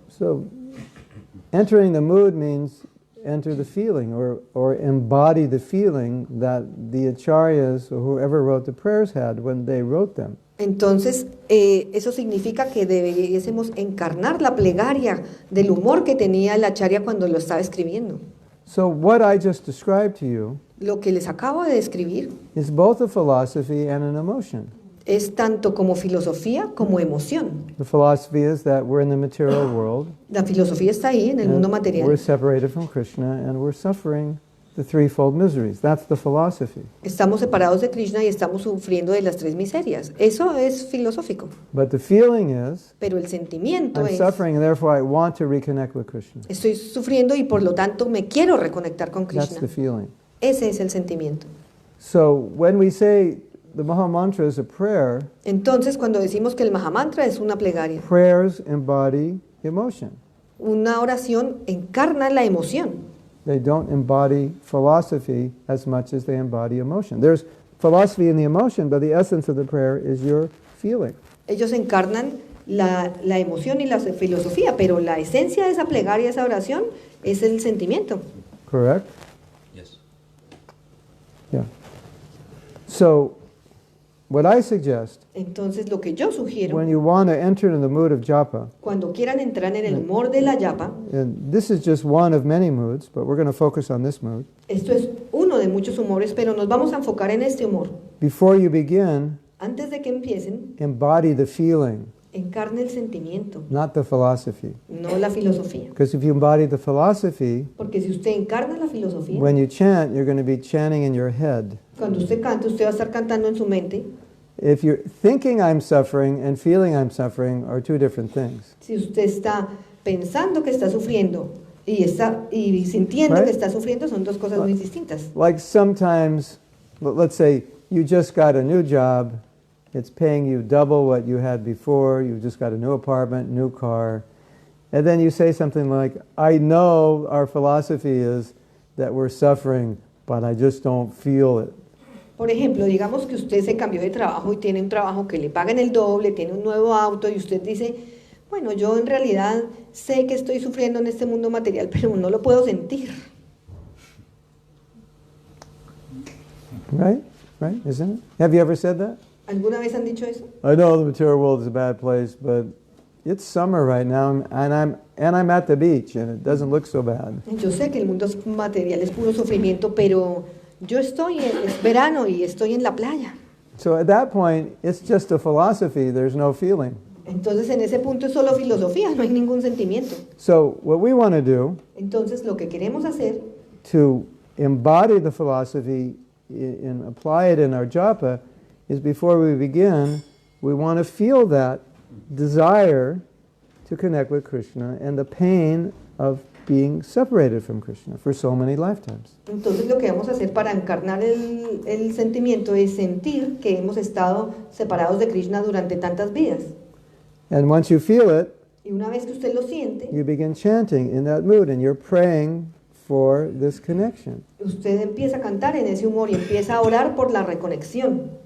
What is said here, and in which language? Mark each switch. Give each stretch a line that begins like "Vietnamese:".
English: So, entering the mood means enter the feeling or embody the feeling that the acharyas or whoever wrote the prayers had when they wrote them.
Spanish: Entonces, eso significa que debiésemos encarnar la plegaria del humor que tenía el acharya cuando lo estaba escribiendo.
English: So what I just described to you
Spanish: Lo que les acabo de describir
English: is both a philosophy and an emotion.
Spanish: es tanto como filosofía como emoción.
English: The philosophy is that we're in the material world.
Spanish: La filosofía está ahí, en el mundo
English: and
Spanish: material.
English: we're separated from Krishna and we're suffering the threefold miseries. That's the philosophy.
Spanish: Estamos separados de Krishna y estamos sufriendo de las tres miserias. Eso es filosófico.
English: But the feeling is,
Spanish: Pero el sentimiento
English: I'm
Spanish: es,
English: suffering and therefore I want to reconnect with Krishna.
Spanish: estoy sufriendo y por lo tanto me quiero reconectar con
English: That's
Spanish: Krishna.
English: the feeling.
Spanish: Ese es el sentimiento.
English: So when we say the maha-mantra is a prayer,
Spanish: Entonces, cuando decimos que el maha-mantra es una plegaria,
English: prayers embody emotion.
Spanish: una oración encarna la emoción.
English: They don't embody philosophy as much as they embody emotion. There's philosophy in the emotion, but the essence of the prayer is your feeling.
Spanish: Ellos encarnan la emoción y la filosofía, pero la esencia de esa plegaria, esa oración, es el sentimiento.
English: Correct? Yes. Yeah. So, what I suggest,
Spanish: Entonces, lo que yo sugiero,
English: when you want to enter in the mood of japa,
Spanish: cuando quieran entrar en el humor de la yapa,
English: and this is just one of many moods, but we're going to focus on this mood.
Spanish: esto es uno de muchos humores, pero nos vamos a enfocar en este humor.
English: Before you begin,
Spanish: Antes de que empiecen,
English: embody the feeling,
Spanish: encarne el sentimiento,
English: not the philosophy.
Spanish: no la filosofía.
English: Because if you embody the philosophy,
Spanish: Porque si usted encarna la filosofía,
English: when you chant, you're going to be chanting in your head.
Spanish: cuando usted canta, usted va a estar cantando en su mente.
English: If you're thinking I'm suffering and feeling I'm suffering are two different things.
Spanish: Si usted está pensando que está sufriendo y sintiendo
English: Right.
Spanish: que está sufriendo, son dos cosas muy distintas.
English: Like sometimes, let's say you just got a new job, it's paying you double what you had before, you just got a new apartment, new car, and then you say something like, I know our philosophy is that we're suffering, but I just don't feel it.
Spanish: Por ejemplo, digamos que usted se cambió de trabajo y tiene un trabajo que le pagan el doble, tiene un nuevo auto y usted dice, bueno, yo en realidad sé que estoy sufriendo en este mundo material, pero no lo puedo sentir.
English: Right? Right? Isn't it? Have you ever said that?
Spanish: ¿Alguna vez han dicho eso?
English: I know the material world is a bad place, but it's summer right now, and I'm at the beach, and it doesn't look so bad.
Spanish: Yo sé que el mundo material es puro sufrimiento, pero yo es verano y estoy en la playa.
English: So at that point, it's just a philosophy. There's no feeling.
Spanish: Entonces en ese punto es solo filosofía, no hay ningún sentimiento.
English: So what we want to do
Spanish: Entonces lo que queremos hacer
English: to embody the philosophy and apply it in our japa is before we begin, we want to feel that desire to connect with Krishna and the pain of being separated from Krishna for so many lifetimes.
Spanish: Entonces lo que vamos a hacer para encarnar el sentimiento es sentir que hemos estado separados de Krishna durante tantas vidas.
English: And once you feel it,
Spanish: Y una vez que usted lo siente,
English: you begin chanting in that mood and you're praying for this connection.
Spanish: usted empieza a cantar en ese humor y empieza a orar por la reconexión.